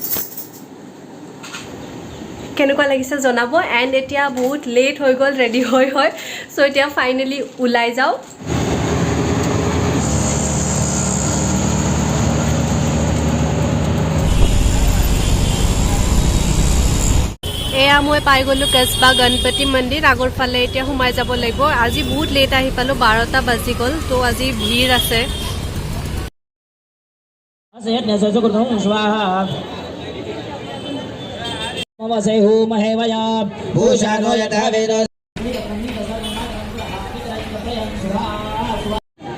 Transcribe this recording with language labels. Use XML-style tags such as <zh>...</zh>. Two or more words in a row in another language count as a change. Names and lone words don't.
<as>কেনেকুৱা লাগিছে জনাব এন্ড এতিয়া বহুত লেট হৈ গল ৰেডি হয় সো এতিয়া ফাইনালি উলাই যাও এয়া মই পাই গলো কসবা গণপতি মন্দিৰ আগৰ ফালে এতিয়া সোমাই যাব লাগিব আজি বহুত লেট আহি পালো 12টা বাজি গল তো আজি ভিৰ আছে Set na sa sukun swaha Mama say hu mahevaya Bhushano yata veda</as>